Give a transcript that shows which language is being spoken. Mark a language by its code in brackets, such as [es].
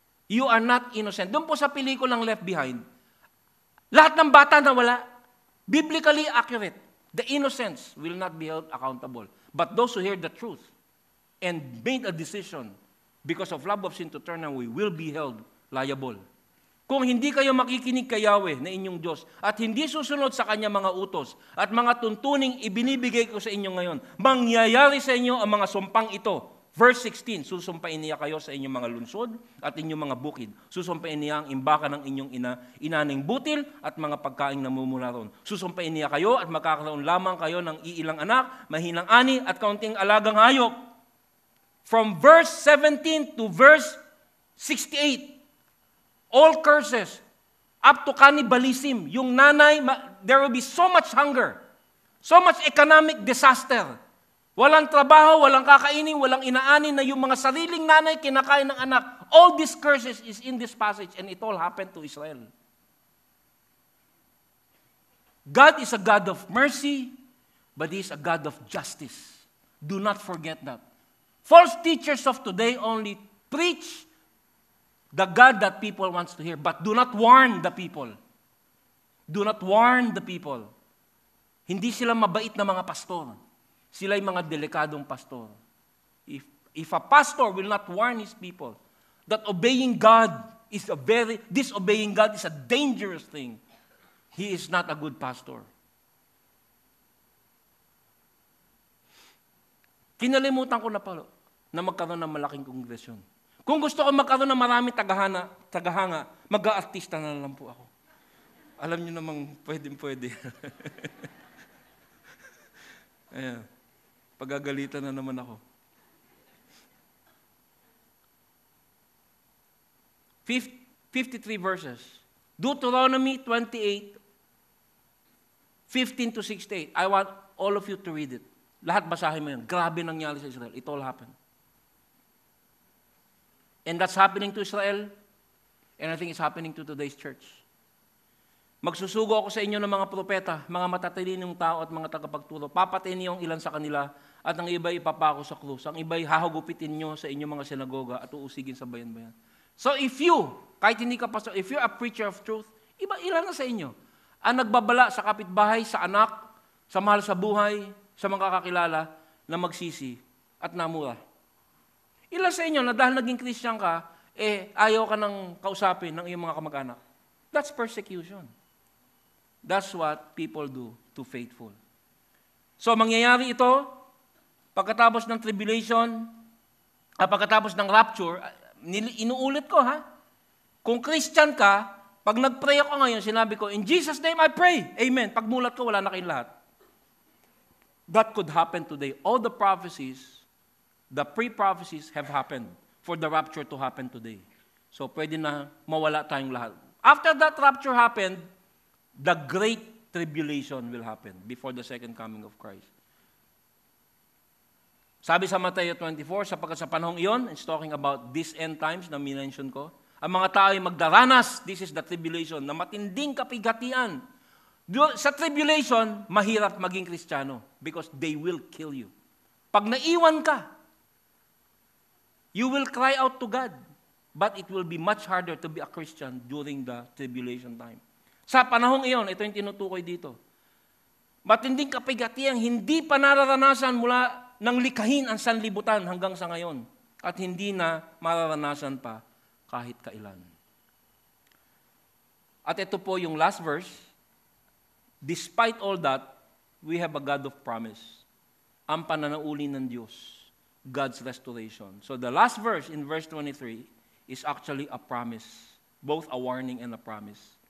[en] You are not innocent. [tl] Doon po sa pelikulang Left Behind, lahat ng bata na wala, [en] biblically accurate. The innocents will not be held accountable. But those who hear the truth and made a decision because of love of sin to turn away will be held liable. [tl] Kung hindi kayo makikinig kay Yahweh na inyong Diyos at hindi susunod sa Kanya mga utos at mga tuntuning ibinibigay ko sa inyo ngayon, mangyayari sa inyo ang mga sumpang ito. Verse 16, susumpain niya kayo sa inyong mga lunsod at inyong mga bukid. Susumpain niya ang imbaka ng inyong inaning butil at mga pagkaing namumula ron. Susumpain niya kayo at magkakaroon lamang kayo ng iilang anak, mahinang ani at kaunting alagang hayop. [en] From verse 17 to verse 68, all curses, up to cannibalism. [tl] Yung nanay, [en] there will be so much hunger, so much economic disaster. [tl] Walang trabaho, walang kakainin, walang inaanin na yung mga sariling nanay kinakain ng anak. [en] All these curses is in this passage and it all happened to Israel. God is a God of mercy, but He is a God of justice. Do not forget that. False teachers of today only preach the God that people wants to hear, but do not warn the people. Do not warn the people. [tl] Hindi sila mabait na mga pastor. Sila'y mga delikadong pastor. [en] If a pastor will not warn his people that obeying God is disobeying God is a dangerous thing, he is not a good pastor. [tl] Kinalimutan ko na pala na magkaroon ng malaking kongresyon. Kung gusto ko magkaroon ng maraming tagahanga, mag-aartista na lang po ako. Alam niyo namang pwede. Ayan. Pagagalitan na naman ako. [en] 53 verses. Deuteronomy 28, 15 to 68. I want all of you to read it. [tl] Lahat basahin mo yan. Grabe nangyari sa Israel. [en] It all happened. And that's happening to Israel, and I think it's happening to today's church. [tl] Magsusugo ako sa inyo ng mga propeta, mga matatalinong tao at mga tagapagturo. Papatayin niyo ang ilan sa kanila at ang iba'y ipapako sa krus. Ang iba'y hahagupitin niyo sa inyong mga sinagoga at uusigin sa bayan-bayan. [en] So if you, [tl] kahit hindi ka pastor, [en] if you're a preacher of truth, [tl] ilan na sa inyo ang nagbabala sa kapitbahay, sa anak, sa mahal sa buhay, sa mga kakilala na magsisi at namura. Ilan sa inyo na dahil naging Christian ka, ayaw ka nang kausapin ng iyong mga kamag-anak. [en] That's persecution. That's what people do to faithful. [tl] So, mangyayari ito, pagkatapos ng tribulation, pagkatapos ng rapture, inuulit ko ha, kung Christian ka, pag nag-pray ako ngayon, sinabi ko, [en] in Jesus' name I pray, amen. [tl] Pagmulat ko, wala na kayong lahat. [en] That could happen today. All the prophecies, the pre-prophecies have happened for the rapture to happen today. [tl] So, pwede na mawala tayong lahat. [en] After that rapture happened, the great tribulation will happen before the second coming of Christ. [tl] Sabi sa Matthew 24, sapagkat sa panahong iyon, [en] it's talking about these end times [tl] na minention ko, ang mga tao ay magdaranas, [en] this is the tribulation, [tl] na matinding kapigatian. Sa tribulation, mahirap maging Kristiyano [en] because they will kill you. [tl] Pag naiwan ka, [en] you will cry out to God, but it will be much harder to be a Christian during the tribulation time. [tl] Sa panahong iyon, ito yung tinutukoy dito. Matinding kapigatiang hindi pa nararanasan mula ng likhain ang sanlibutan hanggang sa ngayon at hindi na mararanasan pa kahit kailan. At ito po yung last verse. [en] Despite all that, we have a God of promise. [tl] Ang pananauli ng Diyos, [en] God's restoration. So the last verse in verse 23 is actually a promise, both a warning and a promise.